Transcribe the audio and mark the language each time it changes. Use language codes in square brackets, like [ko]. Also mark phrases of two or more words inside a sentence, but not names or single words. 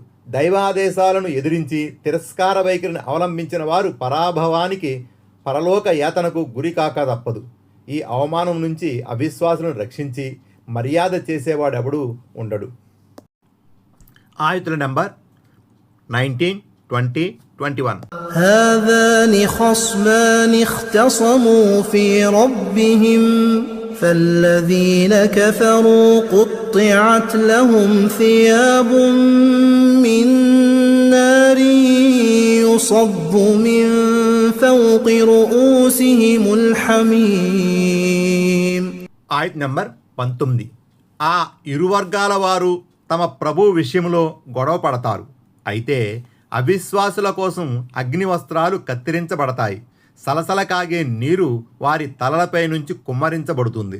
[te] దైవాదేశాలను ఎదిరించి తిరస్కార వైఖరిని అవలంబించిన వారు పరాభవానికి, పరలోక యాతనకు గురికాక తప్పదు. ఈ అవమానం నుంచి అవిశ్వాసులను రక్షించి మర్యాద చేసేవాడెవడూ ఉండడు. ఆయతుల నంబర్ 19, 20, 21. [ar] هذان خصمان اختصموا في ربهم فالذين كفروا قطعت لهم ثياب من نار يصب من فوق رؤوسهم الحميم. [te] ఆయత్ నంబర్ 19. ఆ ఇరు వర్గాల వారు తమ ప్రభు విషయంలో గొడవ పడతారు. అయితే అవిశ్వాసుల కోసం అగ్ని వస్త్రాలు కత్తిరించబడతాయి. సలసల కాగే నీరు వారి తలలపై నుంచి కుమ్మరించబడుతుంది.